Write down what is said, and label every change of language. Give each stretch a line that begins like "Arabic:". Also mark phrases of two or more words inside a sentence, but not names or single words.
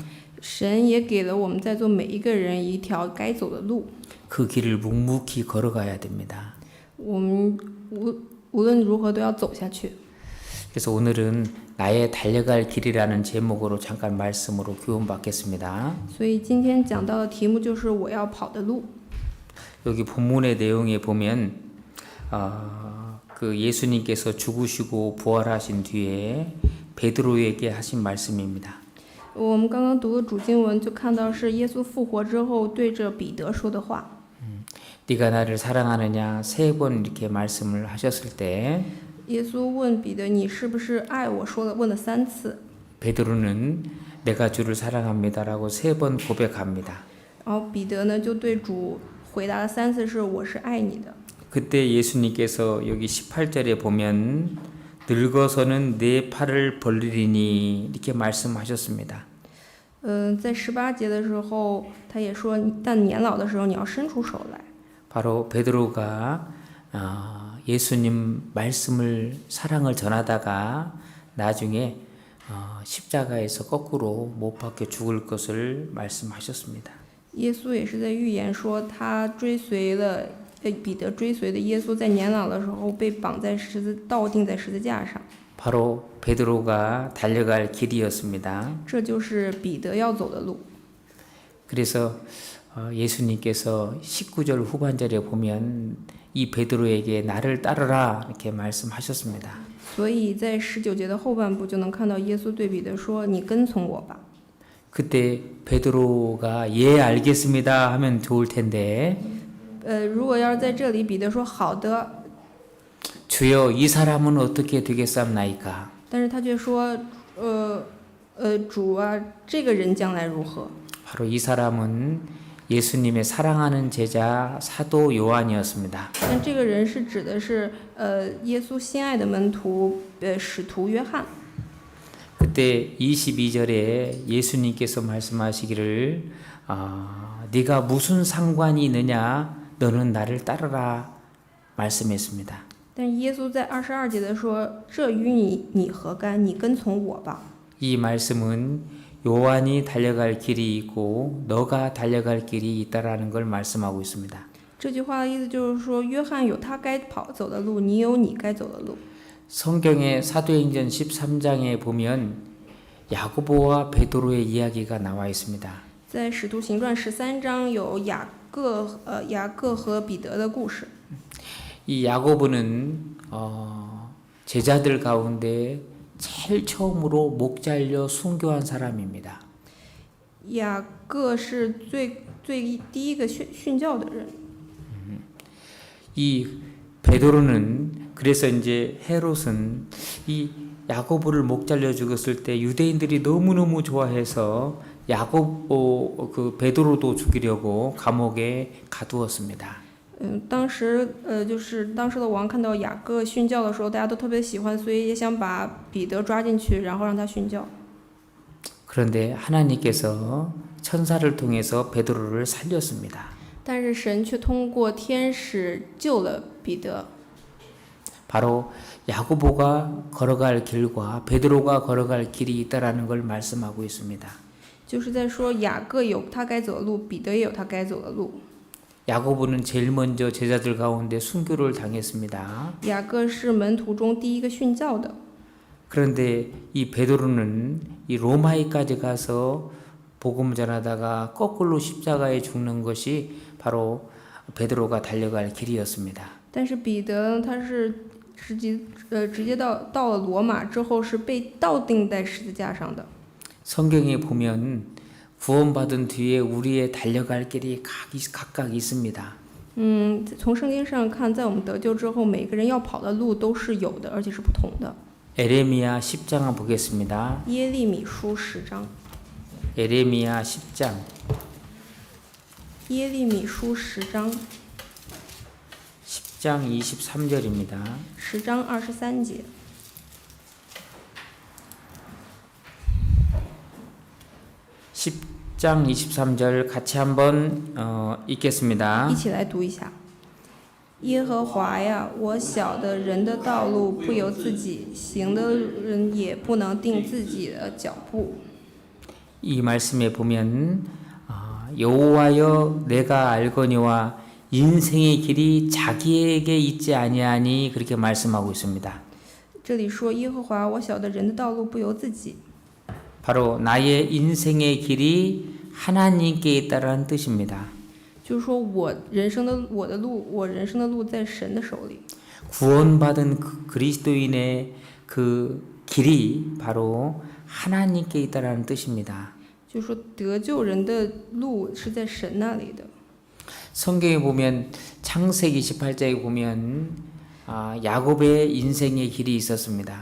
Chinese: 神也给了我们在座每一个人一条该走的路，
Korean: 그 길을 묵묵히 걸어가야 됩니다.
Chinese: 我们无论如何都要走下去。
Korean: 그래서 오늘은 나의 달려갈 길이라는 제목으로 잠깐 말씀으로 교훈받겠습니다.
Chinese: 所以今天讲到的题目就是我要跑的路。
Korean: 여기 본문의 내용에 보면 그 예수님께서 죽으시고 부활하신 뒤에 베드로에게 하신 말씀입니다.
Chinese: 我们刚刚读的主经文就看到是耶稣复活之后对着彼得说的话。
Korean: 네가 나를 사랑하느냐 3번 이렇게 말씀을 하셨을 때
Chinese: 耶稣问彼得：“你是不是爱我？” 问了3次。
Korean: 베드로는 내가 주를 사랑합니다라고 3번 고백합니다.
Chinese: 然后彼得呢就对主回答了3次是我是爱你的。
Korean: 그때 예수님께서 여기 18절에 보면 늙어서는 내 팔을 벌리리니 이렇게 말씀하셨습니다.
Chinese: 在18节的时候，他也说，但年老的时候你要伸出手来。
Korean: 바로 베드로가 예수님 말씀을 사랑을 전하다가 나중에 십자가에서 거꾸로 못 박혀 죽을 것을 말씀하셨습니다.
Chinese: 耶稣也是在预言说，彼得追随的耶稣在年老的时候被倒钉在十字架上。
Korean: 바로 베드로가 달려갈 길이었습니다.
Chinese: 这就是彼得要走的路。
Korean: 그래서 예수님께서 19절 후반절에 보면 이 베드로에게 나를 따르라 이렇게 말씀하셨습니다.
Chinese: 所以在19节的后半部就能看到耶稣对彼得说：“你跟从我吧。”
Korean: 그때 베드로가 예 알겠습니다 하면 좋을 텐데
Chinese: 如果要是在这里，彼得说好的，
Korean: 주여 이 사람은 어떻게 되겠사옵나이까?
Chinese: 但是他却说，主啊，这个人将来如何？
Korean: 바로 이 사람은 예수님의 사랑하는 제자 사도 요한이었습니다.
Chinese: 但这个人是指的是耶稣心爱的门徒使徒约翰。
Korean: 그때 22절에 예수님께서 말씀하시기를 네가 무슨 상관이 있느냐 너는 나를 따르라 말씀했습니다.
Chinese: 但耶稣在22节的说：“这与你何干？你跟从我吧。”
Korean: 이 말씀은 요한이 달려갈 길이 있고 너가 달려갈 길이 있다라는 걸 말씀하고 있습니다.
Chinese: 这句话的意思就是说，约翰有他该走的路，你有你该走的路。
Korean: 성경의 사도행전 13장에 보면 야고보와 베드로의 이야기가 나와 있습니다.
Chinese: 在使徒行传13章有雅各和彼得的故事。
Korean: 이 야고보는 제자들 가운데 제일 처음으로 목 잘려 순교한 사람입니다.
Chinese: 雅各是第一个殉教的人。
Korean: 이 베드로는 그래서 이제 헤롯은 이 야고보를 목 잘려 죽였을 때 유대인들이 너무너무 좋아해서 그 베드로도 죽이려고 감옥에 가두었습니다.
Chinese: 当时当时的王看到雅各殉教的时候，大家都特别喜欢，所以也想把彼得抓进去，然后让他殉教。
Korean: 그런데 하나님께서 천사를 통해서 베드로를 살렸습니다.
Chinese: 但是神却通过天使救了彼得。
Korean: 바로 야고보가 걸어갈 길과 베드로가 걸어갈 길이 있다라는 걸 말씀하고 있습니다.
Chinese: 就是在说雅各有他该走的路，彼得也有他该走的路。
Korean: 야고보는 제일 먼저 제자들 가운데 순교를 당했습니다.
Chinese: 雅各是门徒中第一个殉教的。
Korean: 그런데 이 베드로는 이 로마에까지 가서 복음 전하다가 거꾸로 십자가에 죽는 것이 바로 베드로가 달려갈 길이었습니다.
Chinese: 但是彼得他是直接到了罗马之后是被倒钉在十字架上的。
Korean: 성경에 보면 구원받은 뒤에 우리의 달려갈 길이 각각 있습니다.
Chinese: 从圣经上看，在我们得救之后，每个人要跑的路都是有的，而且是不同的。
Korean: 에레미야 10장 보겠습니다.
Chinese: 耶利米书10章，
Korean: 에레미야 10장
Chinese: 耶利米书10章
Korean: 10장 23절입니다.
Chinese: 10章23节。
Korean: 10장 23절 같이 한번 읽겠습니다.
Chinese: 一起来读一下。耶和华呀，我晓得人的道路不由自己，行的人也不能定自己的脚步。
Korean: 이 말씀에 보면 여호와여 내가 알거니와 인생의 길이 자기에게 있지 아니하니 그렇게 말씀하고 있습니다.
Chinese: 这里说耶和华，我晓得人的道路不由自己，
Korean: 바로 나의 인생의 길이 하나님께 있다라는 뜻입니다.
Chinese: 就是说我人生的路在神的手里。
Korean: 구원받은 그리스도인의 그 길이 바로 하나님께 있다라는 뜻입니다.
Chinese: 就是说得救人的路是在神那里的。
Korean: 성경에 보면 창세기 28장에 보면 야곱의 인생의 길이 있었습니다.